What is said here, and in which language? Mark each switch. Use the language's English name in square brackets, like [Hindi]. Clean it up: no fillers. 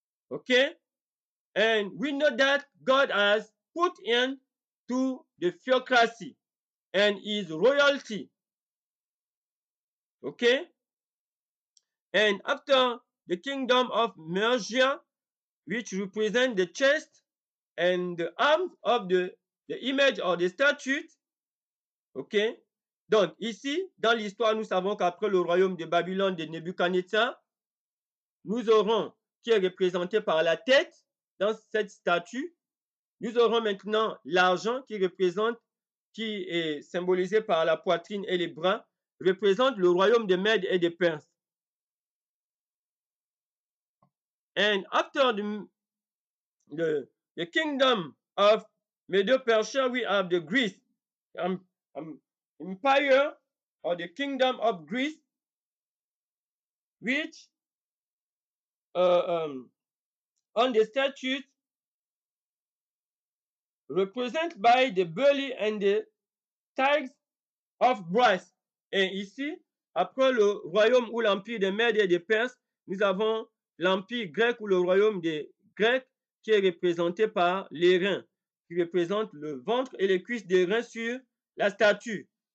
[English] Okay, and we know that God has put in to the theocracy and his royalty. Okay, and after the kingdom of Mercia, which represent the chest and the arms of the image or the statue. [French] Ok, donc ici, dans l'histoire, nous savons qu'après le royaume de Babylone de Nebuchadnezzar, nous aurons, qui est représenté par la tête dans cette statue, nous aurons maintenant l'argent qui représente, qui est symbolisé par la poitrine et les bras, représente le royaume de Mèdes et de Perse. [English] And after the kingdom of Medo-Persia, we have the Greece empire or the kingdom of Greece, which on the statues represent by the belly and the thighs of brass. [French] Et ici, après le royaume ou l'empire des Mèdes et des Perses, nous avons l'empire grec ou le royaume des Grecs qui est représenté par les reins, qui représente le ventre et les cuisses des reins sur la statue.